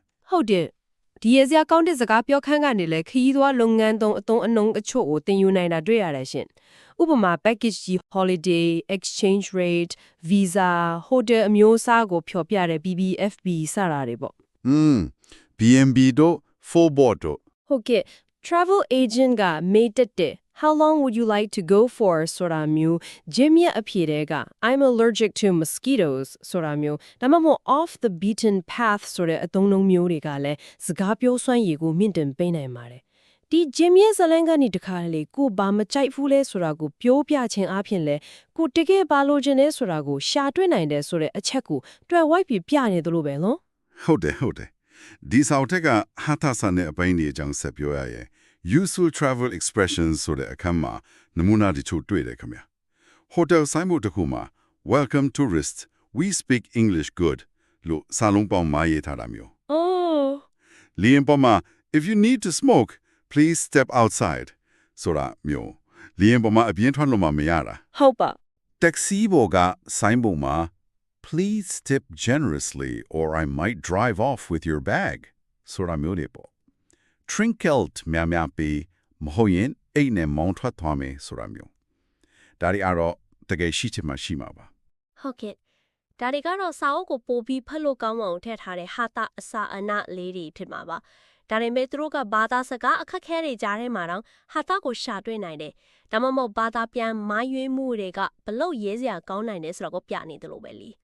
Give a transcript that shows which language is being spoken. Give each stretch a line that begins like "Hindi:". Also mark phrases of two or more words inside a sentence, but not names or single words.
Burmese: ဟုတ်တယ်ဒီရစရာကောင်းတဲ့စကားပြောခန်းကနေလည်းခရီးသွားလုပ်ငန်းသုံးအသုံးအနှုန်းအချို့ကိုသင်ယူနိုင်တာတွေ့ရတယ်ရှင်ဥပမာ package ကြီး
English: holiday exchange rate visa hotel
Burmese: အမျိုးအစားကိုဖြောပြတဲ့ BBFB စတာတွေပေါ့ B&B တို့
English: full board
Burmese: တို့ ဟုတ်ကဲ့
English: travel agent
Burmese: ကမေးတက်တဲ့
English: How long would you like to go for
Burmese: ဆိုတာမျိုး Jim ရဲ့အဖြေတွေက
English: I'm allergic to mosquitoes
Burmese: ဆိုတာမျိုးဒါမှမဟုတ်
English: off the beaten path
Burmese: ဆိုတဲ့အသုံးအနှုန်းမျိုးတွေကလည်းစကားပြောစွမ်းရည်ကိုမြင့်တင်ပေးနိုင်ပါတယ်ဒီ Jim ရဲ့ဇာတ်လမ်းကနေတခါလေကိုဘာမကြိုက်ဘူးလဲဆိုတာကိုပြောပြခြင်းအပြင်လဲကိုတကယ်ဘာလို့ခြင်းလဲဆိုတာကိုရှာတွေ့နိုင်တယ်ဆိုတဲ့အချက်ကိုတွယ်ဝိုက်ပြီးပြနေတယ်လို့ပဲနော် ဟုတ်တယ်ဒီစာအုပ်ကဟာတာဆန်တဲ့အပိုင်းတွေအကြောင်းဆက်ပြောရရင်
English: useful travel expressions
Burmese: ဆိုတဲ့အခန်းမှာနမူနာတချို့တွေ့တယ်ခင်ဗျာ hotel ဆိုင်ဖို့တစ်ခုမှာ
English: welcome tourists we speak english good
Burmese: လို့စာလုံးပေါင်းမှာရေးထားတာမျိုး
English: Oh
Burmese: လီယံပေါ်မှာ
English: if you need to smoke please step outside
Burmese: ဆိုတာမျိုးလီယံပေါ်မှာအပြင်းထွက်လို့မရတာ ဟုတ်ပါ taxi ပေါ်ကဆိုင်ပုံမှာ
English: please tip generously or I might drive off with your bag
Burmese: ဆိုတာမျိုးတွေပေါ့ trinkelt များပြီးမဟုတ်ရင်အိတ်နဲ့မောင်းထွက်သွားမယ်ဆိုတာမျိုးဒါတွေကတော့တကယ်ရှိချင်မှရှိမှာပါ ဟုတ်ကဲ့ဒါတွေကတော့စာအုပ်ကိုပို့ပြီးဖတ်လို့ကောင်းအောင်ထည့်ထားတဲ့ဟာတာအစာအနလေးတွေဖြစ်မှာပါဒါပေမဲ့သူတို့ကဘာသာစကားအခက်ခဲတွေကြားထဲမှာတော့ဟာတာကိုရှာတွေ့နိုင်တယ်ဒါမှမဟုတ်ဘာသာပြန်မိုင်းရွေးမှုတွေကဘလို့ရေးစရာကောင်းနိုင်တယ်ဆိုတော့ကိုပြနေတယ်လို့ပဲလी